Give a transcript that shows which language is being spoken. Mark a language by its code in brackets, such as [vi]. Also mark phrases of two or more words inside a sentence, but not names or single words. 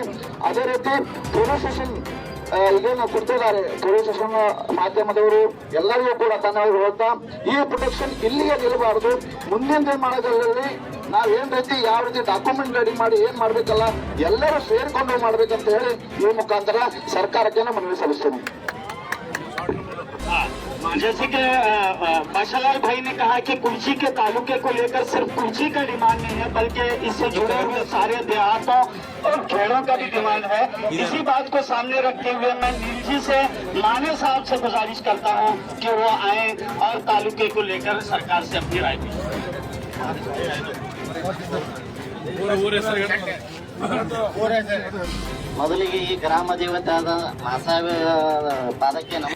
[kn] ಅದೇ ರೀತಿ ಪೊಲೀಸ್ ಸ್ಟೇಷನ್ ಇದೇನು ಕೊಡ್ತಿದ್ದಾರೆ, ಪೊಲೀಸ್ ಸ್ಟೇಷನ್ ಮಾಧ್ಯಮದವರು ಎಲ್ಲರಿಗೂ ಕೂಡ ಧನ್ಯವಾದ ಹೇಳ್ತಾ, ಈ ಪ್ರೊಟೆಕ್ಷನ್ ಇಲ್ಲಿಗೆ ನಿಲ್ಲಬಾರದು. ಮುಂದಿನ ದಿನಮಾನಗಳಲ್ಲಿ ನಾವೇನ್ ರೀತಿ ಯಾವ ರೀತಿ ಡಾಕ್ಯುಮೆಂಟ್ ರೆಡಿ ಮಾಡಿ ಏನ್ ಮಾಡ್ಬೇಕಲ್ಲ ಎಲ್ಲರೂ ಸೇರ್ಕೊಂಡು ಮಾಡ್ಬೇಕಂತ ಹೇಳಿ ಈ ಮುಖಾಂತರ ಸರ್ಕಾರಕ್ಕೆ ಮನವಿ ಸಲ್ಲಿಸ್ತೇನೆ. [hi] जैसे कि बाशालाल भाई ने कहा कि कुर्ची के तालुके को लेकर सिर्फ कुर्ची का डिमांड नहीं है, बल्कि इससे जुड़े हुए सारे देहातों और खेड़ों का भी डिमांड है। इसी बात को सामने रखते हुए मैं नीलजी से, माने साहब से गुजारिश करता हूं कि वो आए और तालुके को लेकर सरकार से अपनी राय दें। [kn] ಮೊದಲಿಗೆ ಈ ಗ್ರಾಮ ದೇವತೆ ಆದ ಮಹಾಸಾಹೇಬ ಪಾದಕ್ಕೆ